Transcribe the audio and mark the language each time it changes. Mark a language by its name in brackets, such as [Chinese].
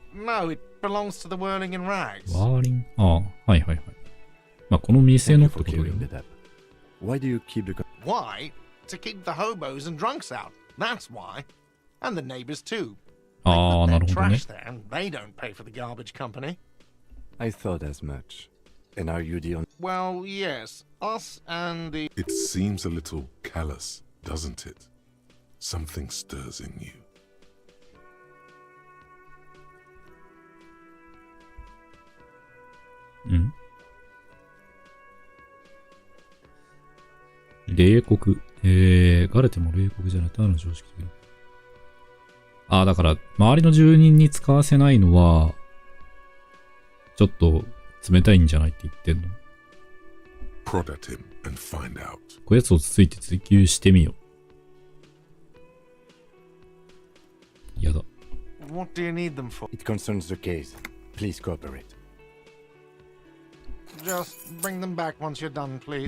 [English] No, it belongs to the whirling in rags. [Japanese] ワーリンああ、はいはいはい。まあ、この店のってことだよね。 [English] Why do you keep the... Why? To keep the hobos and drunks out. That's why. And the neighbors too. [Japanese] ああ、なるほどね。 [English] Trash there, and they don't pay for the garbage company. I thought as much. And are you the only... Well, yes. Us and the... It seems a little callous, doesn't it? Something stirs in you. ん？ [Japanese] 冷酷。ガレテも冷酷じゃない。ただの常識的。ああ、だから、周りの住人に使わせないのは、ちょっと冷たいんじゃないって言ってんの。 [English] Prod at him and find out. [Japanese] こやつをつついて追求してみよう。やだ。 [English] What do you need them for? It concerns the case. Please cooperate. Just bring them back once you're done, please.